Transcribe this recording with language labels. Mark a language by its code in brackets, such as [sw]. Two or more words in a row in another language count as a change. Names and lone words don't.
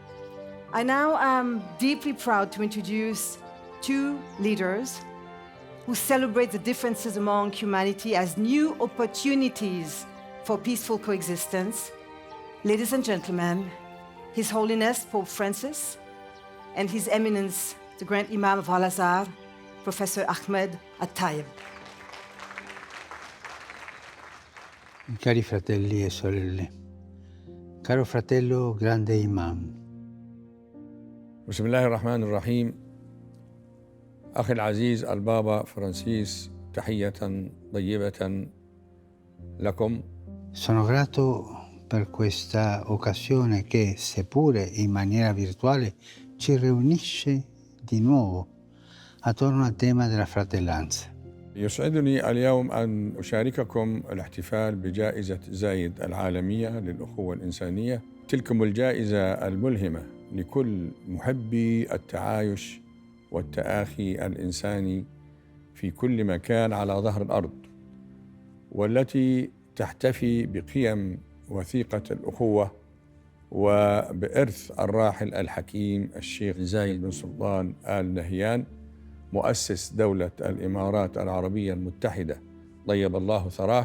[en] I now am deeply proud to introduce 2 leaders who celebrate the differences among humanity as new opportunities for peaceful coexistence. Ladies and gentlemen, His Holiness Pope Francis and His Eminence, the Grand Imam of Al-Azhar, Professor Ahmed At-Tayyib. [it] Cari fratelli e sorelle, caro fratello grande imam. [ar] بسم الله الرحمن الرحيم. أخي العزيز البابا فرانسيس، تحية طيبة لكم. [it] Sono grato per questa occasione che, seppure in maniera virtuale, ci riunisce di nuovo attorno al tema della fratellanza. [ar] يسعدني اليوم أن أشارككم الاحتفال بجائزة زايد العالمية للأخوة الإنسانية. تلكم الجائزة الملهمة لكل محبي التعايش والتآخي الإنساني في كل مكان على ظهر الأرض، والتي تحتفي بقيم وثيقة الأخوة وبإرث الراحل الحكيم الشيخ زايد بن سلطان آل نهيان، مؤسس دولة الإمارات العربية المتحدة، طيب الله ثراه.